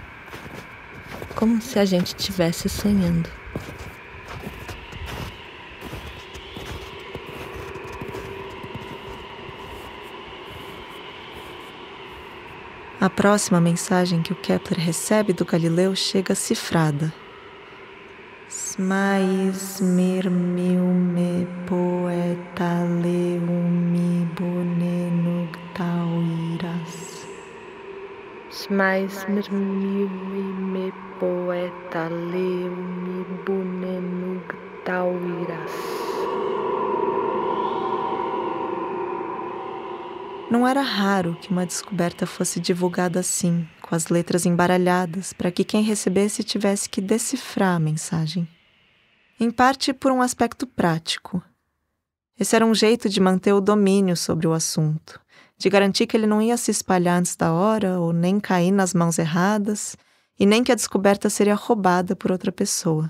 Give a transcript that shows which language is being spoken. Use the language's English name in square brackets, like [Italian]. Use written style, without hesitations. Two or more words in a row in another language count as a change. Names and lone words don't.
[Portuguese] Como se a gente estivesse sonhando. A próxima mensagem que o Kepler recebe do Galileu chega cifrada. Smais mirmiume poeta leumi bonenug tauiras. Smais mirmiume poeta leumi bonenug tauiras. Não era raro que uma descoberta fosse divulgada assim, com as letras embaralhadas, para que quem recebesse tivesse que decifrar a mensagem. Em parte por um aspecto prático. Esse era um jeito de manter o domínio sobre o assunto, de garantir que ele não ia se espalhar antes da hora ou nem cair nas mãos erradas, e nem que a descoberta seria roubada por outra pessoa.